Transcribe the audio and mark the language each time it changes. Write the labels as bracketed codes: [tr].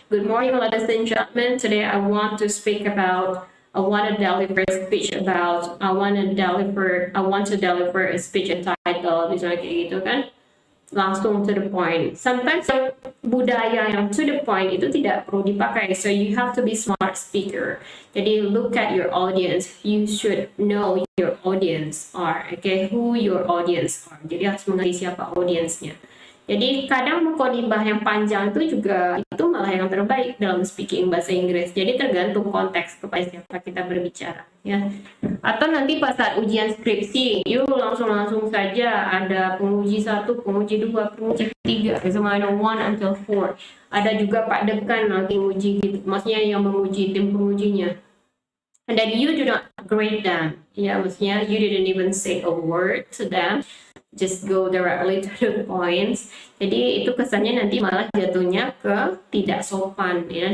[en] Good morning, ladies and gentlemen. Today I want to speak about, I want to deliver a speech entitled, [id] misalnya kayak gitu kan. langsung [en] to the point. [id] Sometimes yang budaya yang to the point itu tidak perlu dipakai. [en] So you have to be smart speaker. Jadi look at your audience. You should know your audience are. Okay, who your audience are. [id] Jadi harus mengerti siapa audiensnya. Jadi kadang mukadimah yang panjang itu juga itu malah yang terbaik dalam speaking bahasa Inggris. Jadi tergantung konteks kepada siapa kita berbicara, ya. Atau nanti pas saat ujian skripsi, yuk langsung saja ada penguji 1, penguji 2, penguji 3, semua ada 1 until 4. Ada juga Pak Dekan lagi uji gitu, maksudnya yang menguji tim pengujinya. [en] And then you do not grade them, ya, maksudnya you didn't even say a word to them. Just go directly to the points. [id] Jadi itu kesannya nanti malah jatuhnya ke tidak sopan, ya.